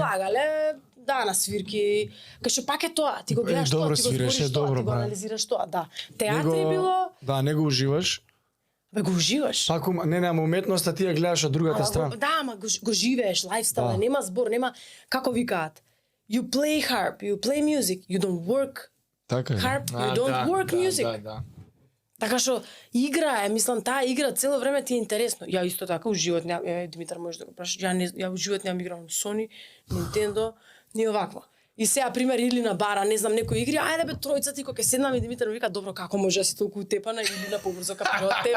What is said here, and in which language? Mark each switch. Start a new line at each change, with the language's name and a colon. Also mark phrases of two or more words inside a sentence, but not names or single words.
Macedonian: излагале, да, на свирки, кај што пак е тоа, ти го гледаш добро тоа, ти го свиреше, збориш тоа, добро, ти го бра. анализираш тоа, да. Театри било, Да, не го уживаш. бе го уживаш. Пак не, ама уметноста ти ја гледаш од другата Ама страна. Да, ама го живееш, лајфстайл, Да. нема збор, нема како викаат.
English: You play harp, you play music, you don't work
Macedonian: Така е.
English: harp, you don't work music.
Macedonian: Да. Така што игра е, мислам, таа игра цело време ти е интересно. Ја исто така у живот Димитар може да го прашаш, ја у живот немам играл ни Sony, Nintendo, ни овакво. И сега пример или на бара, не знам, некои игри, ајде бе тројца ти кога ќе седнаме и Димитар ми вика, добро, како може да си толку утепана или на побрзо како од тебе.